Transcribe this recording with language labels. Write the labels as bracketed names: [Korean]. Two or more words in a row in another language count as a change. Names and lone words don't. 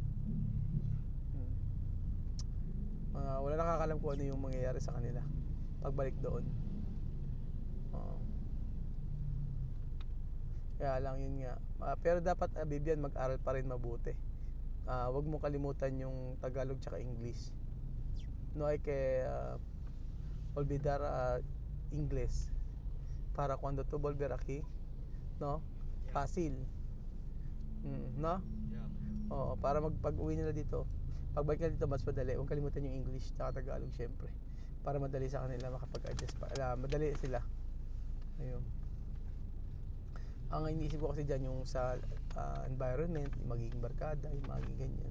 [Filipino] Wala nakakalam kung ano yung mangyayari sa kanila pagbalik doon. Kaya lang yun nga, pero dapat Bibian mag-aral pa rin mabuti. Wag mo kalimutan yung Tagalog tsaka English. [Spanish] No hay que olvidar English para cuando tú volver aquí, no? Fácil. No? [Filipino] Oo, para pag-uwi nila dito, pagbalik nila dito mas madali. Huwag kalimutan yung English tsaka Tagalog syempre, para madali sa kanila makapag-adjust madali sila. Ayun. Ang iniisip ko kasi dyan yung sa environment, yung magiging barkada, yung magiging ganyan.